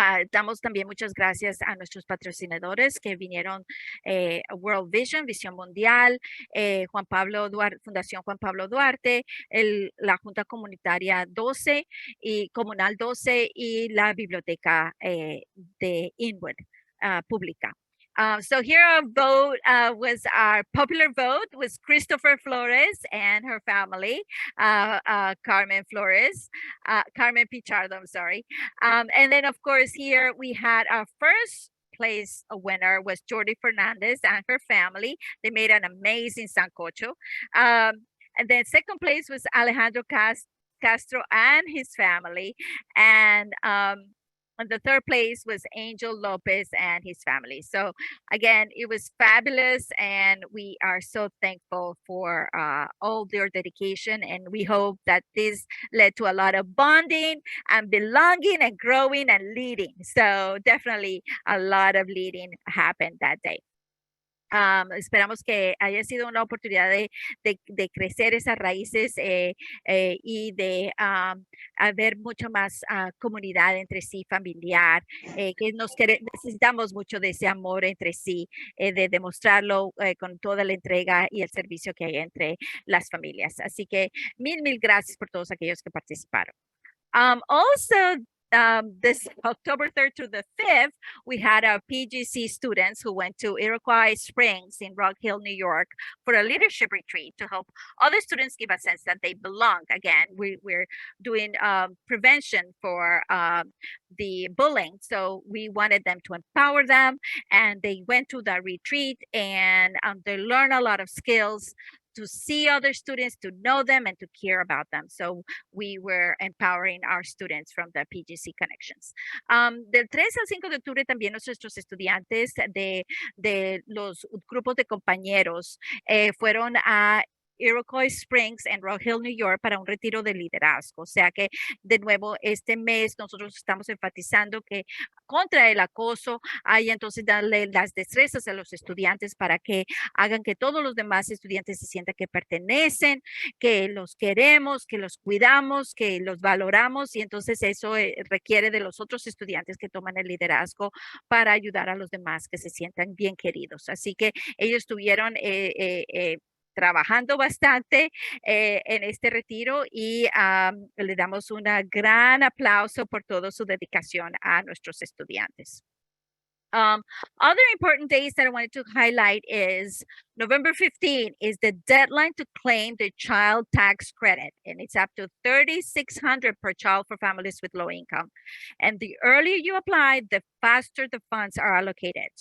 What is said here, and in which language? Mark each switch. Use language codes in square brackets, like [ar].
[es] Damos también muchas gracias a nuestros patrocinadores que vinieron, World Vision, Visión Mundial, Juan Pablo Duarte, Fundación Juan Pablo Duarte, la Junta Comunitaria 12 y Comunal 12 y la Biblioteca de Inwood Pública. [en] So here our vote was our popular vote was Christopher Flores and her family, Carmen Flores, Carmen Pichardo, I'm sorry. And then, of course, here we had our first place winner was Jordi Fernandez and her family. They made an amazing sancocho. And then second place was Alejandro Castro and his family. And the third place was Angel Lopez and his family. So again, it was fabulous, and we are so thankful for all their dedication. And we hope that this led to a lot of bonding and belonging and growing and leading. So definitely a lot of leading happened that day. [es] Esperamos que haya sido una oportunidad de crecer esas raíces y de haber mucho más comunidad entre sí, familiar, que necesitamos mucho de ese amor entre sí, de demostrarlo con toda la entrega y el servicio que hay entre las familias. Así que mil gracias por todos aquellos que participaron. [en] Also, this October 3rd to the 5th, we had our PGC students who went to Iroquois Springs in Rock Hill, New York for a leadership retreat to help other students give a sense that they belong. Again, we're doing prevention for the bullying. So we wanted them to empower them, and they went to the retreat and they learned a lot of skills to see other students, to know them, and to care about them. So we were empowering our students from the PGC Connections. [es] Del 3 al 5 de octubre también nuestros estudiantes de los grupos de compañeros fueron a Iroquois Springs en Rock Hill, New York, para un retiro de liderazgo. O sea que, de nuevo, este mes nosotros estamos enfatizando que contra el acoso hay entonces darle las destrezas a los estudiantes para que hagan que todos los demás estudiantes se sientan que pertenecen, que los queremos, que los cuidamos, que los valoramos, y entonces eso requiere de los otros estudiantes que toman el liderazgo para ayudar a los demás que se sientan bien queridos. Así que ellos tuvieron trabajando bastante en este retiro y le damos un gran aplauso por toda su dedicación a nuestros estudiantes. [en] Other important days that I wanted to highlight is November 15 is the deadline to claim the child tax credit, and it's up to $3,600 per child for families with low income. And the earlier you apply, the faster the funds are allocated.